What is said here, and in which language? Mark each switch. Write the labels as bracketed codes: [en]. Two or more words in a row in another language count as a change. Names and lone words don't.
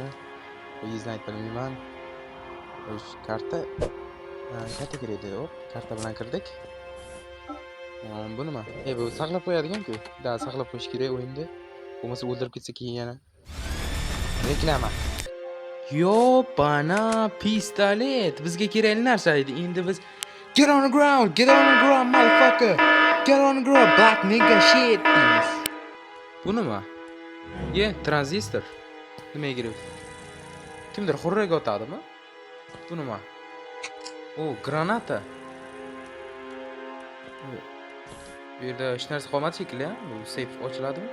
[uz] Bizni aytib bilmayman. Xo'sh, karta kerak edi. Karta bilan kirdik. Bu nima? Bu saqlab qo'yadigan-ku. Da saqlab qo'yish kerak o'yinda. Bo'lmasa o'ldirib ketsa keyin yana. Reklama. Yopana pistolet. Bizga kerakli narsa edi. Endi biz [en] get on the ground, motherfucker. Get on the ground, black nigga shit. [uz] deymiz. Bu nima? Tranzistor. Nimaga kerak? Kimdir xurraga otadimi? Bu nima? Granata. Bu yerda hech narsa qolmadi shekilli, bu seyf ochiladimi?